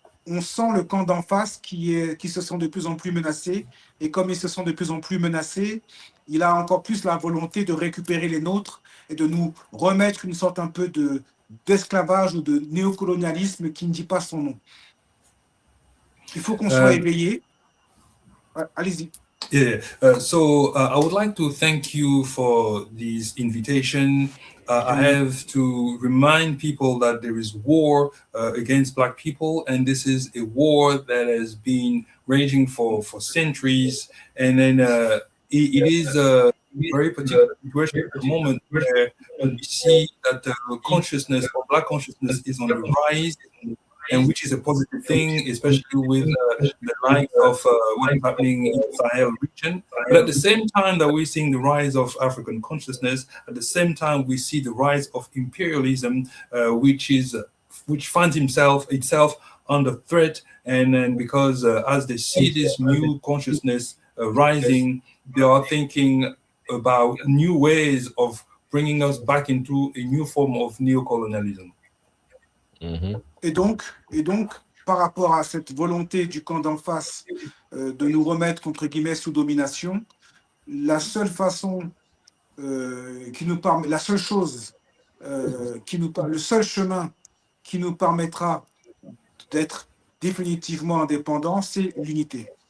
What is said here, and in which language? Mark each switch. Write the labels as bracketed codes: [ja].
[fr] on sent le camp d'en face qui se sent de plus en plus menacé. Et comme ils se sont de plus en plus menacés, il a encore plus la volonté de récupérer les nôtres et de nous remettre une sorte un peu d'esclavage ou de néocolonialisme qui ne dit pas son nom. Il faut qu'on soit éveillé. Allez-y. [en] Yeah, so I would like to thank you for this invitation. I have to remind people that there is war against Black people, and this is a war that has been raging for centuries. And then it is a very particular situation at the moment where we see that the consciousness of Black consciousness is on the rise, and which is a positive thing, especially with the likes of what is happening in the Sahel region. But at the same time that we're seeing the rise of African consciousness, at the same time we see the rise of imperialism, which finds itself under threat. And then because as they see this new consciousness rising, they are thinking about new ways of bringing us back into a new form of neocolonialism. Mm-hmm. [fr] Et donc, par rapport à cette volonté du camp d'en face de nous remettre, entre guillemets, sous domination, la seule façon la seule chose le seul chemin qui nous permettra d'être définitivement indépendants, c'est l'unité.